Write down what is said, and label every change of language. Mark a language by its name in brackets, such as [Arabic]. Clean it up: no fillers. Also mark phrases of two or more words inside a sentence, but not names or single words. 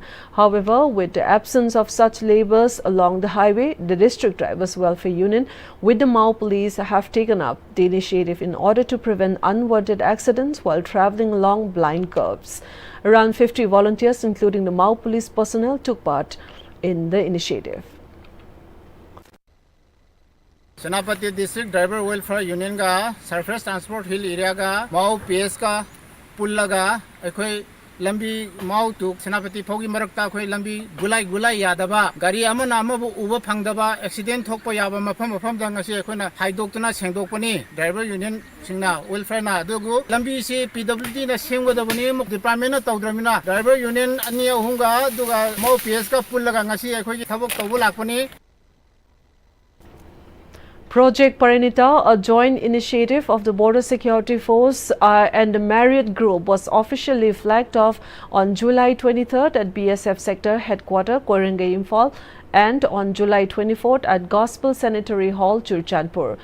[English] However, with the absence of such labours along the highway, the District Drivers Welfare Union with the Mau Police have taken up the initiative in order to prevent unwanted accidents while travelling along blind curbs. Around 50 volunteers, including the Mau Police personnel, took part in the initiative. [Manipuri] Senapati District Driver Welfare Union ga [English] Surface Transport Hill area [Manipuri] ga Mau PS ka pulla ga akhoi lambi Mau to Senapati Phogi marakta akhoi lambi gulai yadaba gari amana amabu uba phangdaba accident thokpa yaba mafam dang ase akhona haidoktuna sengdokpani [English] driver union [Manipuri] singna welfare na adugu lambi se PWD na sengwadabani muk department na tawdramina [English] driver union [Manipuri] ani ahunga aduga Mau PS ka pulla ga ngasi akhoi thabok tawbu lakpani. [English] Project Parinita, a joint initiative of the Border Security Force and the Marriott Group, was officially flagged off on July 23rd at BSF Sector Headquarters, Koirenge, Imphal, and on July 24th at Gospel Sanitary Hall, Churchandpur.